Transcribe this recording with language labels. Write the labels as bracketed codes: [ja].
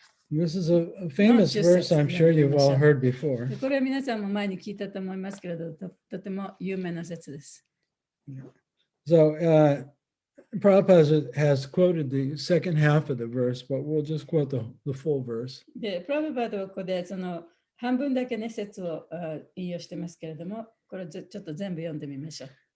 [en] This is a famous verse I'm sure you've all heard before. [ja] でこれは皆さんも前に聞いたと思いますけれど、とても有名な説です。 [en] So Prabhupada has quoted the second half of the verse, but we'll just quote the full verse. [ja] で、プラブパードはここでその半分だけね、説を引用してますけれども、これちょっと全部読んでみましょう。